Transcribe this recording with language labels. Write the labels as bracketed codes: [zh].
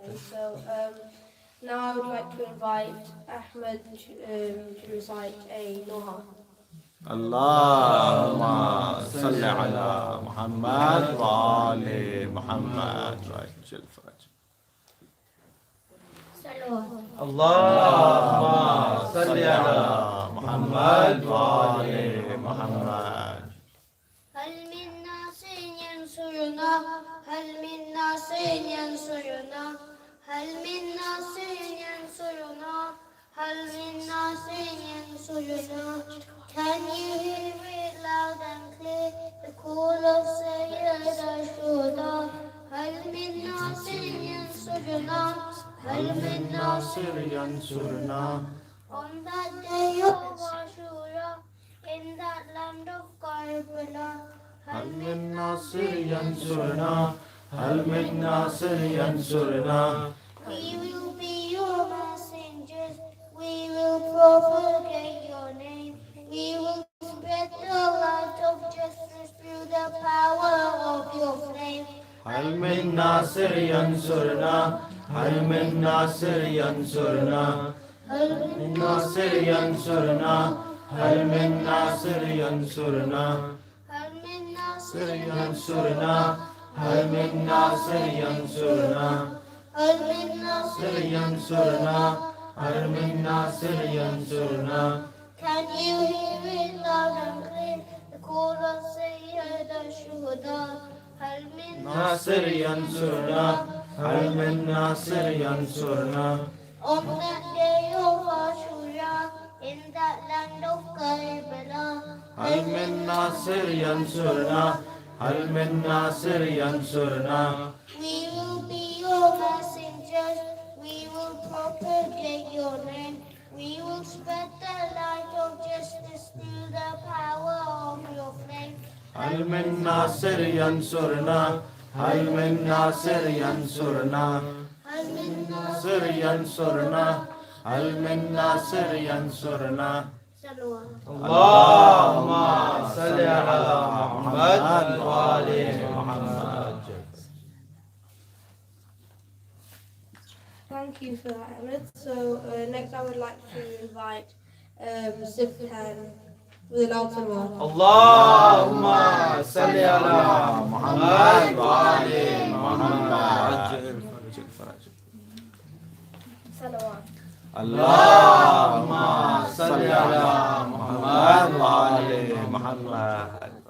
[en] So now I would like to invite Ahmed to recite a Noha. [ar] اللهم صل على محمد وآل محمد وعجل فرجه. اللهم صل على محمد وآل محمد. هل من ناصر ينصرنا هل من ناصر ينصرنا هل من ناصر ينصرنا هل من ناصر ينصرنا [en] Can you hear it loud and clear the call of Sayyid Ashuda [ar] هل من ناصر ينصرنا هل من ناصر ينصرنا. [en] On that day of Ashura in that land of Karbala [ar] هل من ناصر ينصرنا هل من ناصر ينصرنا. [en] We will be your messengers, we will propagate your name, we will spread the light of justice through the power of your flame. [ar] هل من ناصر ينصرنا هل من ناصر ينصرنا. هل من ناصر ينصرنا هل من ناصر ينصرنا. هل من ناصر ناصر ينصرنا هل من ناصر ينصرنا. هل من ناصر ينصرنا هل من ناصر ينصرنا. [en] Can you hear it loud and clear the call of Sayyid Ashuda [ar] هل من ناصر ينصرنا هل من ناصر ينصرنا [en] On that day of Ashura, in that land of Karbala, [ar] هل من ناصر ينصرنا هل من ناصر ينصرنا [en] we will be your messengers, we will propagate your name, we will spread the light of justice through the power of your flame. [ar] هل من ناصر ينصرنا هل من ناصر ينصرنا هل من ناصر ينصرنا هل من ناصر ينصرنا صلوا اللهم صل على محمد وآل محمد. [en] Thank you for that, Ahmed. So next I would like to invite Sibhan with a loud salawat. [ar] اللهم صل على محمد وآل محمد. Salawat. اللهم صل على محمد وآل محمد.